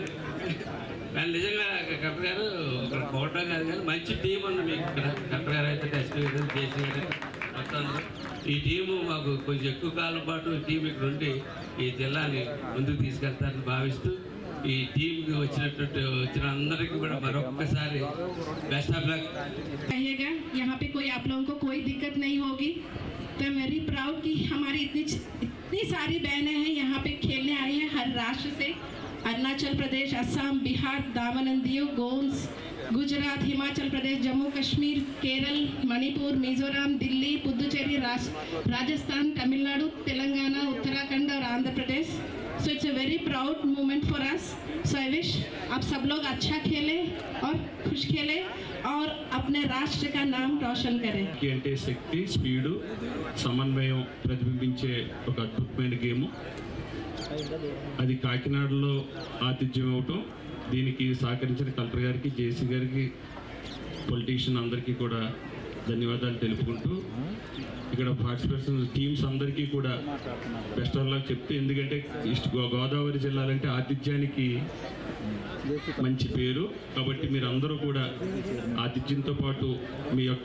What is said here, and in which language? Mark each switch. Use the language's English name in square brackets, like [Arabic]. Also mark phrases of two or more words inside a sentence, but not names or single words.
[Telugu] కానీ నిజంగా కలెక్టర్ గారు ఇక్కడ కోటం కాదు కానీ మంచి టీం ఉంది మీకు ఇక్కడ. కలెక్టర్ గారు అయితే ఎస్పీ గారు, జేసీ గారు మొత్తం ఈ టీము మాకు కొంచెం ఎక్కువ కాలం పాటు ఈ టీం ఇక్కడ ఉండి ఈ జిల్లాని ముందుకు తీసుకెళ్తారని భావిస్తూ ఈ టీంకి వచ్చిన అందరికీ కూడా మరొక్కసారి [English] best of luck. [Hindi] यहाँ पे कोई आप लोगों को कोई दिक्कत नहीं होगी. तो [English] very proud [Hindi] कि हमारी इतनी सारी बहनें हैं यहाँ पे खेलने आई हैं हर राष्ट्र से. अरुणाचल प्रदेश, असम, बिहार, दामन एंड दीव, गोंस, गुजरात, हिमाचल प्रदेश, जम्मू कश्मीर, केरल, मणिपुर, मिजोरम, दिल्ली, पुदुचेरी, राजस्थान, तमिलनाडु, तेलंगाना, उत्तराखंड और आंध्र प्रदेश. [English] So it's a very proud moment for us. So I wish [Hindi] आप सब लोग अच्छा खेलें और खुश खेलें और अपने राष्ट्र का नाम रोशन करें. [Telugu] అంటే శక్తి, స్పీడు, సమన్వయం ప్రతిబింబించే ఒక అద్భుతమైన గేమ్. అది కాకినాడలో ఆతిథ్యం ఇవ్వటం, దీనికి సహకరించిన కలెక్టర్ గారికి, జేసీ గారికి, పొలిటీషియన్ అందరికీ కూడా ధన్యవాదాలు తెలుపుకుంటూ ఇక్కడ [English] participation teams [Telugu] అందరికీ కూడా [English] best of luck [Telugu] చెప్తూ, ఎందుకంటే ఈస్ట్ గోదావరి జిల్లాలంటే ఆతిథ్యానికి మంచి పేరు, కాబట్టి మీరు అందరూ కూడా ఆతిథ్యంతో పాటు మీ యొక్క